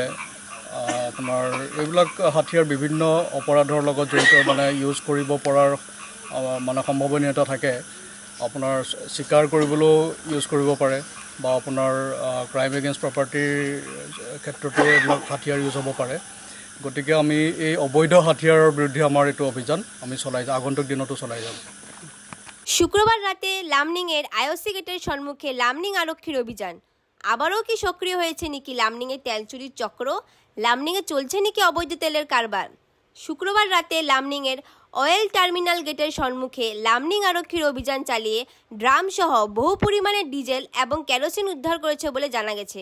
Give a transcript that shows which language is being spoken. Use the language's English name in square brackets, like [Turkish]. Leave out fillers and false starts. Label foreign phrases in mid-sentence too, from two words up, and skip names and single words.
[Assamese] আপোনাৰ এইবিলাক হাতিয়াৰ বিভিন্ন অপৰাধৰ লগত জড়িত, মানে ইউজ কৰিব পৰাৰ মানে সম্ভাৱনীয়তা থাকে। আপোনাৰ চিকাৰ কৰিবলৈও ইউজ কৰিব পাৰে বা আপোনাৰ [English] crime against property [Assamese] ক্ষেত্ৰতো এইবিলাক হাতিয়াৰ ইউজ হ'ব পাৰে। গতিকে আমি এই অবৈধ হাতিয়াৰৰ বিৰুদ্ধে আমাৰ এইটো অভিযান আমি আগন্তুক দিনতো চলাই যাম। [Bangla] শুক্রবার রাতে লামনিংয়ের আইওসি গেটের সম্মুখে লামনিং আরক্ষীর অভিযান। আবারও কি সক্রিয় হয়েছে নাকি লামনিংয়ের তেল চুরির চক্র? লামনিংয়ে চলছে নাকি অবৈধ তেলের কারবার? শুক্রবার রাতে লামনিংয়ের [English] oil terminal [Bangla] গেটের সম্মুখে লামনিং আরক্ষীর অভিযান চালিয়ে ড্রাম সহ বহু পরিমাণে ডিজেল এবং কেরোসিন উদ্ধার করেছে বলে জানা গেছে।